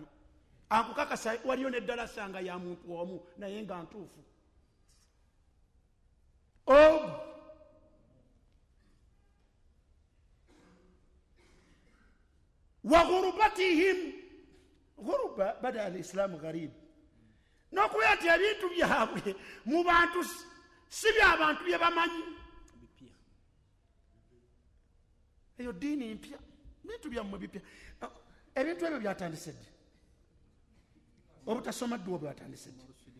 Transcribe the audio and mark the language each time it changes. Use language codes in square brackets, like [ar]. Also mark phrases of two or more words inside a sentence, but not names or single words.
[lg] Akukakasa waliyo neddalasa nga ya muntu omu naye nga ntuufu. [ar] وغربتهم غربة بدأ الإسلام غريبا, [lg] n'okubeera nti ebintu byabwe mu bantu si by'abantu bye bamanyi. Eyo ddiini mpya, bintu byammwe bipya. Ebintu ebyo byatandise ddi? Obutasoma dduwa bwatandise ddi?